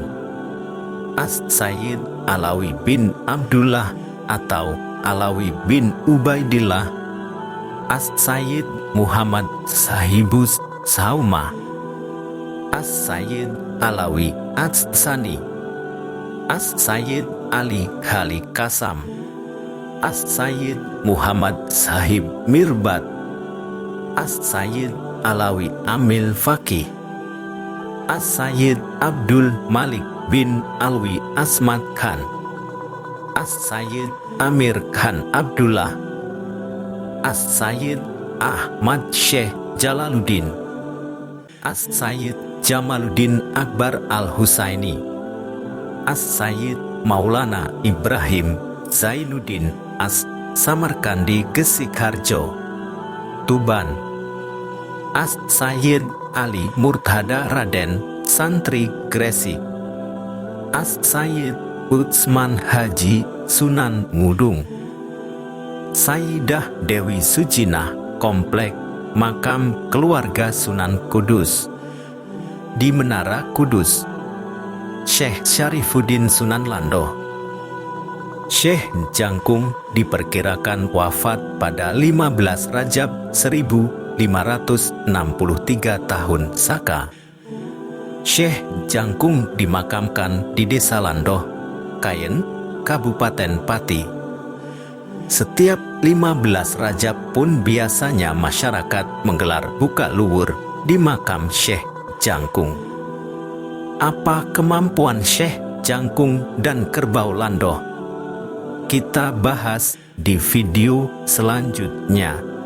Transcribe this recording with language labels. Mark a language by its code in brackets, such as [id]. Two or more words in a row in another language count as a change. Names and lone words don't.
[id] As-Sayyid Alawi bin Abdullah atau Alawi bin Ubaidillah, As-Sayyid Muhammad Sahibus Saumah, As-Sayyid Alawi As-Sani, As-Sayyid Ali Khali Kasam, As-Sayyid Muhammad Sahib Mirbat, As-Sayyid Alawi Amil Fakih, As-Sayyid Abdul Malik bin Alwi Asmat Khan, As-Sayyid Amir Khan Abdullah, As-Sayyid Ahmad Syekh Jalaluddin, As-Sayyid Jamaluddin Akbar Al-Husaini, As-Sayyid Maulana Ibrahim Zainuddin As-Samarkandi Gesikharjo, Tuban, As-Sayyid Ali Murtada Raden Santri Gresik, As-Sayyid Utsman Haji Sunan Ngudung, Sayyidah Dewi Sujinah Komplek Makam Keluarga Sunan Kudus di Menara Kudus, Syekh Syarifuddin Sunan Landoh. Syekh Jangkung diperkirakan wafat pada 15 Rajab 1563 tahun Saka. Syekh Jangkung dimakamkan di Desa Landoh, Kayen, Kabupaten Pati. Setiap 15 Rajab pun biasanya masyarakat menggelar buka luwur di makam Syekh Jangkung. Apa kemampuan Syekh Jangkung dan Kerbau Landoh? Kita bahas di video selanjutnya.